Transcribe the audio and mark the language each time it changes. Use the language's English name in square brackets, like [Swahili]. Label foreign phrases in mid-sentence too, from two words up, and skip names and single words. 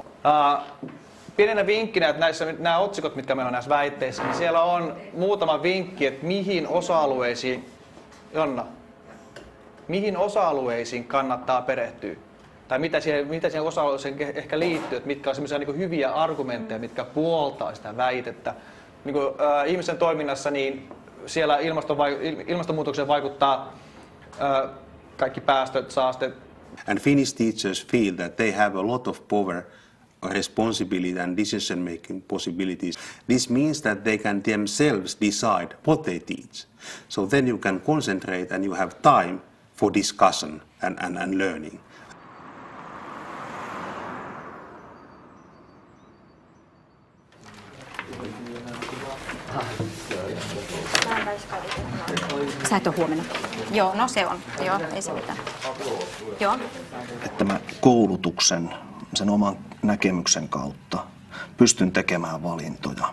[Finnish] Pienenä vinkkinä, että nämä otsikot, mitkä meillä on näissä väitteissä, niin siellä on muutama vinkki, että mihin osa-alueisiin, Jonna, mihin osa-alueisiin kannattaa perehtyä. Tai mitä siihen osa-alueeseen ehkä liittyy, että mitkä on sellaisia niin hyviä argumentteja, mitkä puoltaa sitä väitettä. Niin ihmisen toiminnassa niin siellä ilmastonmuutokseen vaikuttaa kaikki päästöt, saasteet. [English] And Finnish teachers feel that they have a lot of power, responsibility and decision-making possibilities. This means that they can themselves decide what they teach. So then you can concentrate and you have time for discussion and learning. [Finnish] Sä et ole huomenna. Joo, no se on. Joo, ei se mitään. Joo. Että mä koulutuksen, sen oman näkemyksen kautta pystyn tekemään valintoja.